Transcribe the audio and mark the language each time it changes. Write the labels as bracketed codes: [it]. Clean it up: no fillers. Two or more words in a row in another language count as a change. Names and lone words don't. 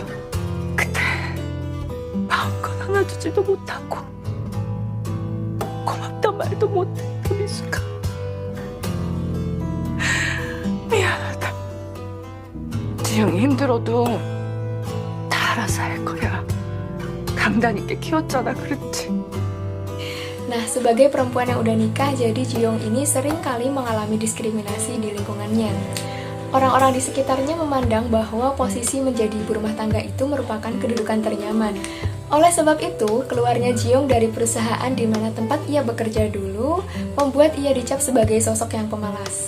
[ko] 그때 마음껏 안아주지도 못하고 고맙단 말도 못했다, 미숙아. 미안하다. 지영이 힘들어도 다 알아서 할 거야. 강단 있게 키웠잖아, 그렇지? [id] Nah, sebagai perempuan yang udah nikah, jadi Ji-young ini sering kali mengalami diskriminasi di lingkungannya. Orang-orang di sekitarnya memandang bahwa posisi menjadi ibu rumah tangga itu merupakan kedudukan ternyaman. Oleh sebab itu, keluarnya Ji-young dari perusahaan di mana tempat ia bekerja dulu membuat ia dicap sebagai sosok yang pemalas.